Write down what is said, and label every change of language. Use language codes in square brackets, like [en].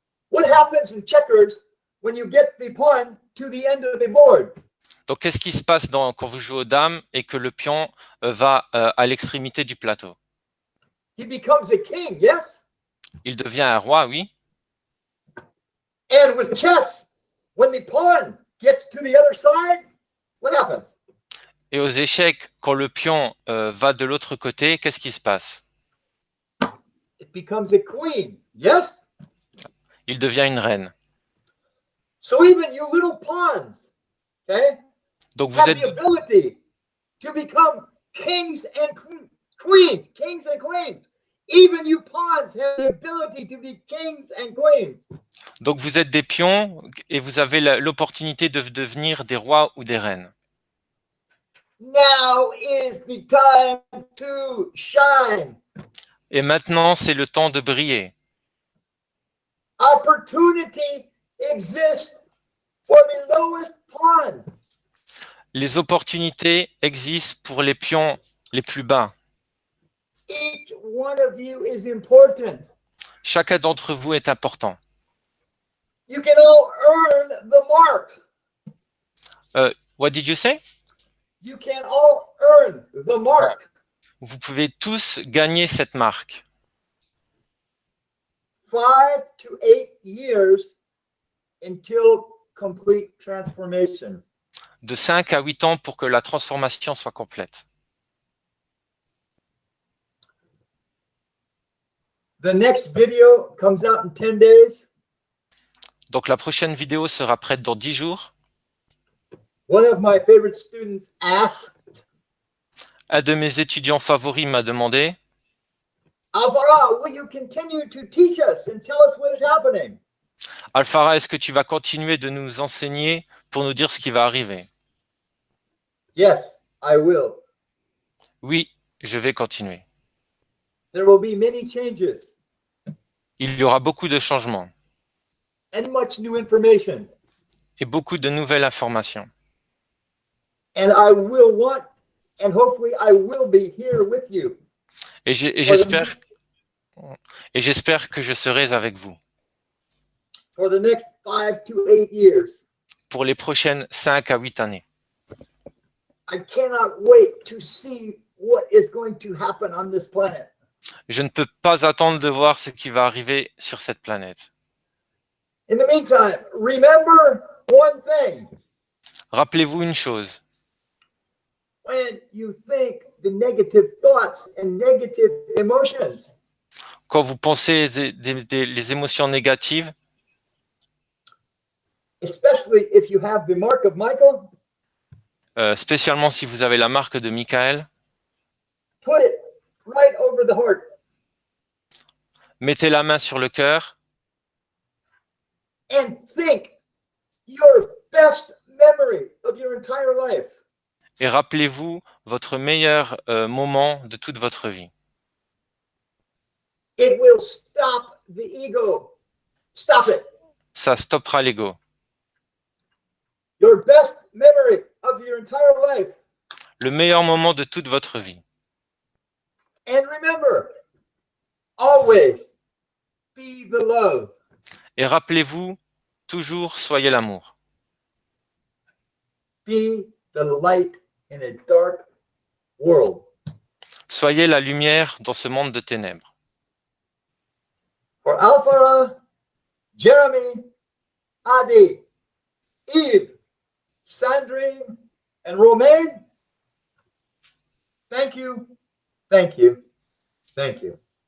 [en] What happens in checkers when you get the pawn to the end of the board? [fr] Donc qu'est-ce qui se passe quand vous jouez aux dames et que le pion va à l'extrémité du plateau? [en] He becomes a king, yes? [fr] Il devient un roi, oui. [en] And with chess, when the pawn gets to the other side, what happens? [fr] Et aux échecs, quand le pion va de l'autre côté, qu'est-ce qui se passe? [en] It becomes a queen. Yes? [fr] Il devient une reine. [en] So even you little pawns, okay, [fr] Donc vous [en] have [fr] êtes, [en] the ability to become kings and queens. Kings and queens. Even you pawns have the ability to be kings and queens. [fr] donc vous êtes des pions et vous avez l'opportunité de devenir des rois ou des reines. [en] Now is the time to shine. [fr] Et maintenant, c'est le temps de briller. [en] Opportunity exists for the lowest pawn. [fr] Les opportunités existent pour les pions les plus bas. [en] Each one of you is important. [fr] Chacun d'entre vous est important. [en] You can all earn the mark. What did you say? You can all earn the mark. [fr] Vous pouvez tous gagner cette marque. [en] 5 to 8 years until complete transformation. [fr] De 5 à 8 ans pour que la transformation soit complète. [en] The next video comes out in 10 days. [fr] Donc la prochaine vidéo sera prête dans 10 jours. [en] One of my favorite students asked, [fr] Un de mes étudiants favoris m'a demandé, [en] Alvaro, will you continue to teach us and tell us what is happening? [fr] Alfara, est-ce que tu vas continuer de nous enseigner pour nous dire ce qui va arriver? [en] Yes, I will. [fr] Oui, je vais continuer. [en] There will be many changes [fr] Il y aura beaucoup de changements [en] and much new information. [fr] et beaucoup de nouvelles informations. [en] And I will want, and hopefully I will be here with you. [fr] Et j'espère que je serai avec vous [en] For the next 5 to 8 years. [fr] pour les prochaines 5 à 8 années. [en] I cannot wait to see what is going to happen on this planet. [fr] Je ne peux pas attendre de voir ce qui va arriver sur cette planète. [en] In the meantime, remember one thing. [fr] Rappelez-vous une chose. [en] When you think the negative thoughts and negative emotions, [fr] Quand vous pensez les émotions négatives, [en] especially if you have the mark of Michael, [fr] spécialement si vous avez la marque de Michael, [en] put it right over the heart [fr] mettez la main sur le cœur [en] and think your best memory of your entire life. [fr] et rappelez-vous votre meilleur moment de toute votre vie. [en] It will stop the ego. Stop it. [fr] Ça stoppera l'ego. [en] Your best memory of your entire life. [fr] Le meilleur moment de toute votre vie. [en] And remember, always be the love. [fr] Et rappelez-vous, toujours soyez l'amour. [en] Be the light in a dark world. [fr] Soyez la lumière dans ce monde de ténèbres. [en] For Alpha, Jeremy, Adi, Eve, Sandrine, and Romaine, thank you, thank you, thank you.